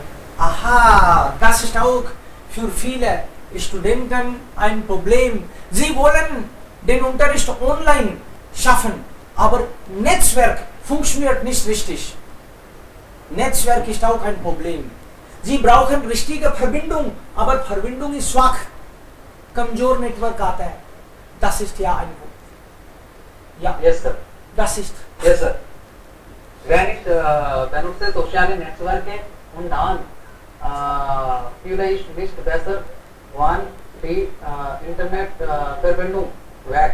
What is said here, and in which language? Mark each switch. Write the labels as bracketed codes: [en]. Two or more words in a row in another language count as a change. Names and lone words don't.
[de] Aha, das ist auch für viele Studenten ein Problem. Sie wollen den Unterricht online schaffen, aber Netzwerk funktioniert nicht richtig. Netzwerk ist auch ein Problem. Sie brauchen richtige Verbindung, aber Verbindung ist schwach. [hi] कमजोर नेटवर्क आता है. [de] Das ist ja ein Punkt. Ja, [en] Yes, sir. [de] das ist. [en] Yes, sir. [de] Benutze soziale Netzwerke und dann vielleicht nicht besser, wann die Internetverbindung weg.